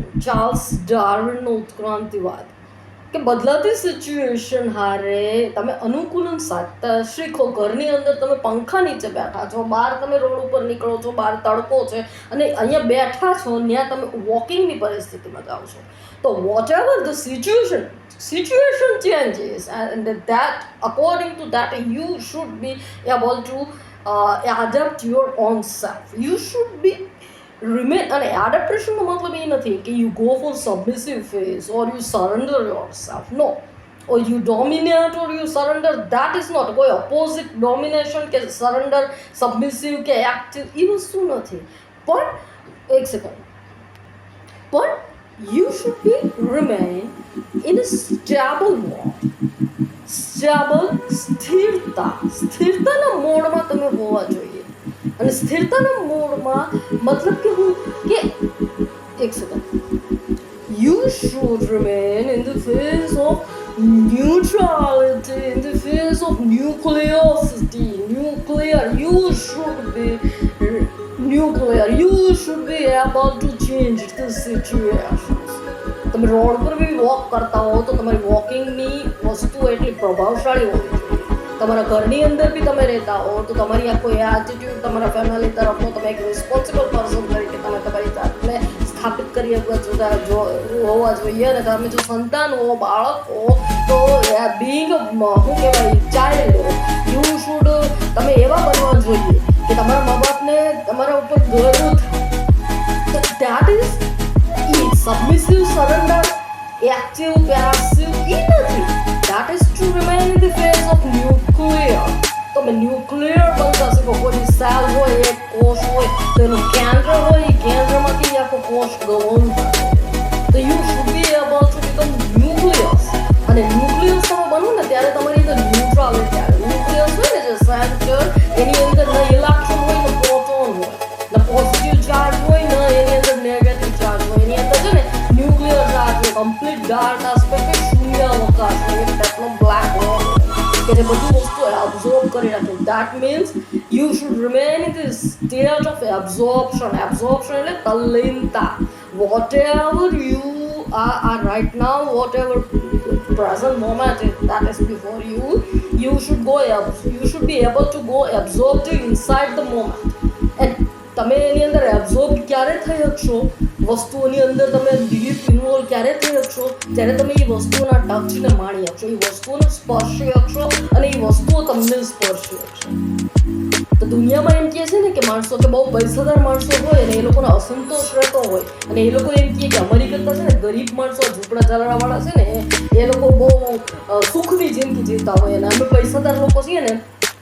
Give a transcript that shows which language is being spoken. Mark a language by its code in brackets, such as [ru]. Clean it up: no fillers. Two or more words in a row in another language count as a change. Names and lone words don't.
[gu] ચાર્લ્સ ડાર્વિનનો ઉત્ક્રાંતિવાદ કે બદલાતી સિચ્યુએશન હારે તમે અનુકૂલન સાધતા શીખો. ઘરની અંદર તમે પંખા નીચે બેઠા છો, બહાર તમે રોડ ઉપર નીકળો છો, બહાર તડકો છે અને અહીંયા બેઠા છો, ત્યાં તમે વોકિંગની પરિસ્થિતિમાં જાઓ છો. [en] તો what ever the situation changes and that according to that you should be able to adapt your own self. You should be remain [gu] અને એડેપ્ટેશનનો મતલબ એ નથી કે [en] you go for submissive face or you surrender your self. નો, or you dominate or you surrender, that is not. [gu] કોઈ ઓપોઝિટ ડોમિનેશન કે સરેન્ડર, સબમિસિવ કે એક્ટિવ એ વસ્તુ નથી. પણ એક સેકન્ડ, પણ [en] you should be remain in a stable mode. [gu] સ્થિરતાના મોડમાં તમે હોવા જોઈએ. અને સ્થિરતાના મોડમાં મતલબ કે હું કે એક સેકન્ડ, [en] you should remain in the face of neutrality, in the face of nucleosity. You should be nuclear. You should be able to change the situations. [gu] તમે રોડ પર બી વોક કરતા હો તો તમારી વોકિંગની વસ્તુ એટલી પ્રભાવશાળી હોવી જોઈએ. તમારા ઘરની અંદર બી તમે રહેતા હો તો તમારી આ કોઈ એટીટ્યુડ તમારા ફેમિલી તરફનો તમે એક [en] responsible person [gu] તરીકે તમે તમારી જાતને સ્થાપિત કરી હોવા જોઈએ. અને તમે જો સંતાન હો, બાળક હો તો બિંગ શું કહેવાય ચાઇલ્ડ હો, [en] you should [gu] તમે એવા બનવા જોઈએ કે તમારા મા બાપને તમારા ઉપર ગર્વ થાય. [en] that is submissive, surrender, active, passive [gu] એ નથી. [en] That is to remain in the face of nuclear. [gu] તમે ન્યુક્લિયર બનતા શીખો. કોઈ સેલ હોય, એક કોષ હોય તો એનું કેન્દ્ર હોય, એ કેન્દ્રમાંથી આખો કોષ ગવર્ન થાય. [en] તો you should be able to become nucleus. [gu] અને ન્યુક્લિયસ તમે બનો ને ત્યારે તમારી અંદર ન્યુટ્રાલિટી આવે. ન્યુક્લિયસ હોય ને જે સેન્ટર, એની અંદર ન ઇલેક્ટ્રોન હોય ને પ્રોટોન હોય, ન પોઝિટિવ ચાર્જ હોય ને એની અંદર નેગેટિવ ચાર્જ હોય. એની અંદર છે ને ન્યુક્લિયર ચાર્જ હોય, [en] complete dark aspect, [gu] અવકાશ હોય, ટાઈપનો બ્લેક હોલ કે જે બધી વસ્તુ એબ્ઝોર્બ કરી રાખે. [en] that means you should remain in the state of absorption. [gu] એબ્ઝોર્પ્શન એટલે તલ્લીનતા. [en] what ever you are right now, whatever present moment that is before you, you should be able to go absorbed inside the moment. [gu] And તમે એની અંદર એબ્ઝોર્બ ક્યારે થઈ શકશો, વસ્તુઓની અંદર તમે [en] deep involve [gu] ક્યારે થઈ શકશો, જ્યારે તમે એ વસ્તુઓના ટચને માણી શકશો, એ વસ્તુઓને સ્પર્શી શકશો અને એ વસ્તુઓ તમને સ્પર્શી શકશે. તો દુનિયામાં એમ કહે છે ને કે માણસો કે બહુ પૈસાદાર માણસો હોય અને એ લોકોને અસંતોષ રહેતો હોય અને એ લોકો એમ કહે કે અમારી કરતાં છે ને ગરીબ માણસો, ઝૂંપડા ચાલવાવાળા છે ને એ લોકો બહુ સુખની જિંદગી જીવતા હોય અને અમે પૈસાદાર લોકો છીએ ને